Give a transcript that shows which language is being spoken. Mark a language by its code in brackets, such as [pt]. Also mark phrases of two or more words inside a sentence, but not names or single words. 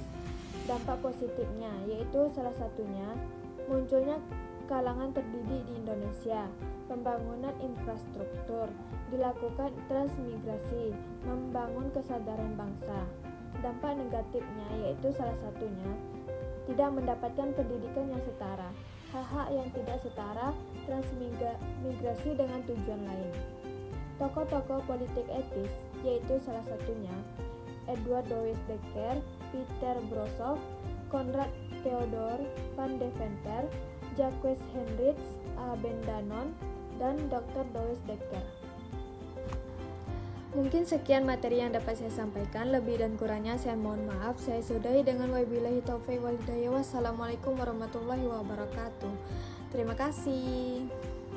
[id] Dampak positifnya yaitu salah satunya munculnya kalangan terdidik di Indonesia, pembangunan infrastruktur, dilakukan transmigrasi, membangun kesadaran bangsa. Dampak negatifnya yaitu salah satunya tidak mendapatkan pendidikan yang setara, hak-hak yang tidak setara, transmigrasi dengan tujuan lain. Tokoh-tokoh politik etis yaitu salah satunya Edward Louis Dekker, Peter Brossoff, Konrad Theodor Van Deventer, Jacques Heinrich Abendanon, dan Dr. Louis Dekker. Mungkin sekian materi yang dapat saya sampaikan, lebih dan kurangnya saya mohon maaf. Saya sudahi dengan [ar] وبالله التوفيق والهداية. والسلام عليكم ورحمة الله وبركاته. [id] Terima kasih.